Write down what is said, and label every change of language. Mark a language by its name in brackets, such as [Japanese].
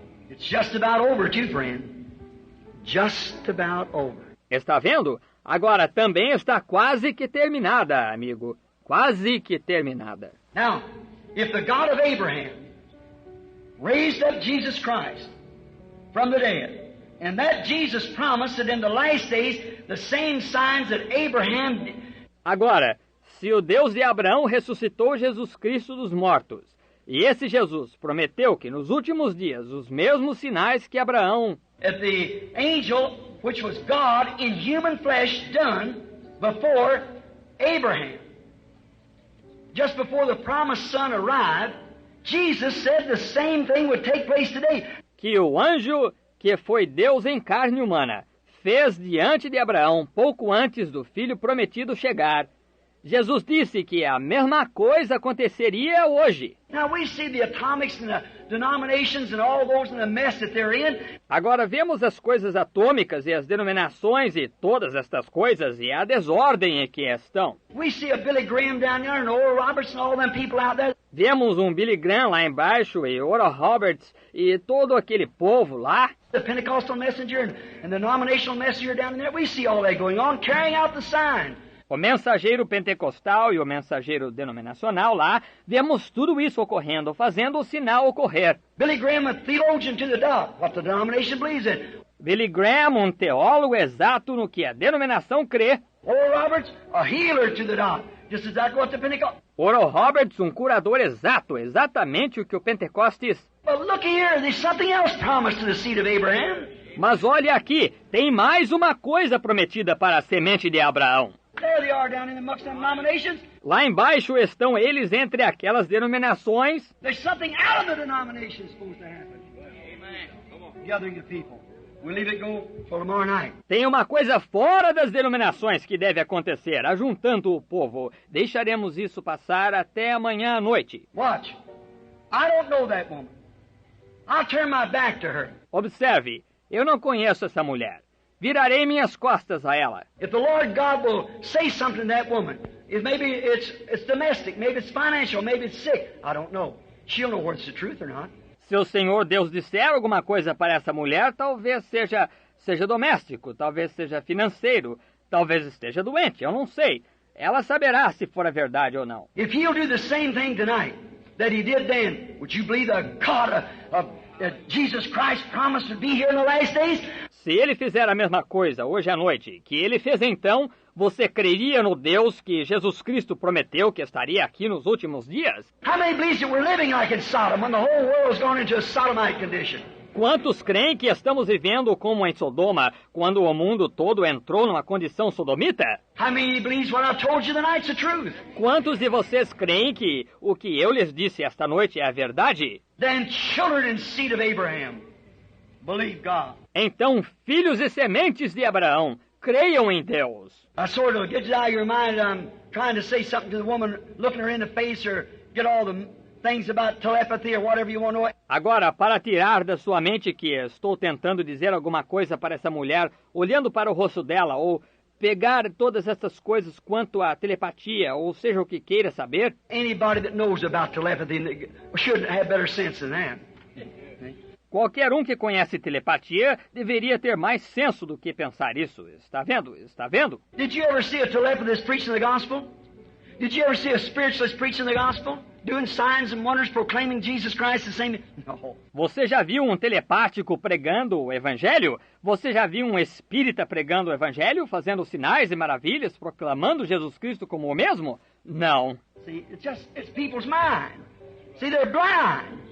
[English] It's just about over too, friend. Just about over. [Portuguese] Está vendo? Agora também está quase que terminada, amigo. Quase que terminada. [English] Now, if the God of Abraham raised up Jesus Christ from the dead, and that Jesus promised that in the last days the same signs that Abraham... [Portuguese] Agora, se o Deus de Abraão ressuscitou Jesus Cristo dos mortos, e esse Jesus prometeu que nos últimos dias os mesmos sinais que Abraão... [English] That the angel, which was God in human flesh, done before Abraham. Just before the promised son arrived, Jesus said the same thing would take place today. [Portuguese] Que o anjo, que foi Deus em carne humana, fez diante de Abraão pouco antes do filho prometido chegar. Jesus disse que a mesma coisa aconteceria hoje. [English] Now we see the atomics and the denominations and all those in the mess that they're in. [Portuguese] Agora vemos as coisas atômicas e as denominações e todas estas coisas e a desordem em que estão. [English] We see a Billy Graham down there and Oral Roberts and all them people out there. [Portuguese] Vemos um Billy Graham lá embaixo e Oral Roberts e todo aquele povo lá. [English] The Pentecostal messenger and the denominational messenger down there. We see all that going on, carrying out the sign. [Portuguese] O mensageiro pentecostal e o mensageiro denominacional lá, vemos tudo isso ocorrendo, fazendo o sinal ocorrer. [English] Billy Graham, a theologian to the dot, what the denomination believes in. [Portuguese] Billy Graham, um teólogo exato no que a denominação crê. [English] Oral Roberts, a healer to the dot, just exactly what the Pentecost. [Portuguese] Oral Roberts, um curador exato, exatamente o que o Pentecostes. [English] But look here, there's something else promised to the seed of Abraham. [Portuguese] Mas olha aqui, tem mais uma coisa prometida para a semente de Abraão. [English] There they are down in amongst them denominations. [Portuguese] Lá embaixo estão eles entre aquelas denominações. [English] There's something out of the denomination supposed to happen. Amen. Gathering the people. We'll leave it go for tomorrow night. [Portuguese] Tem uma coisa fora das denominações que deve acontecer, ajuntando o povo. Deixaremos isso passar até amanhã à noite. [English] Watch. I don't know that woman. I'll turn my back to her. [Portuguese] Observe, eu não conheço essa mulher. Virarei minhas costas a ela. [English] If the Lord God will say something to that woman, maybe it's domestic, maybe it's financial, maybe it's sick, I don't know. She'll know whether it's the truth or not. [Portuguese] Se o Senhor Deus disser alguma coisa para essa mulher, talvez seja doméstico, talvez seja financeiro, talvez esteja doente, eu não sei. Ela saberá se for a verdade ou não. [English] If He'll do the same thing tonight that He did then, would you believe the God of Jesus Christ promised to be here in the last days? [Portuguese] Se ele fizer a mesma coisa hoje à noite que ele fez então, você creria no Deus que Jesus Cristo prometeu que estaria aqui nos últimos dias? [English] How many believes that we're living like in Sodom when the whole world has gone into a sodomite condition? [Portuguese] Quantos creem que estamos vivendo como em Sodoma, quando o mundo todo entrou numa condição sodomita? [English] How many believes what I've told you tonight's the truth? [Portuguese] Quantos de vocês creem que o que eu lhes disse esta noite é a verdade? [English] Then children and seed of Abraham, believe God. [Portuguese] Então, filhos e sementes de Abraão, creiam em Deus. [English] I sort of get it out of your mind that I'm trying to say something to the woman, looking her in the face, or get all the things about telepathy or whatever you want to know. [Portuguese] Agora, para tirar da sua mente que estou tentando dizer alguma coisa para essa mulher, olhando para o rosto dela, ou pegar todas essas coisas quanto à telepatia, ou seja o que queira saber. [English] Anybody that knows about telepathy should have better sense than that. [Portuguese] Qualquer um que conhece telepatia deveria ter mais senso do que pensar isso. Está vendo? Está vendo? [English] Did you ever see a telepathist preaching the gospel? Did you ever see a spiritualist preaching the gospel? Doing signs and wonders, proclaiming Jesus Christ the same? No. [Portuguese] Você já viu um telepático pregando o evangelho? Você já viu um espírita pregando o evangelho, fazendo sinais e maravilhas, proclamando Jesus Cristo como o mesmo? Não. [English] See, it's people's mind. See, they're blind.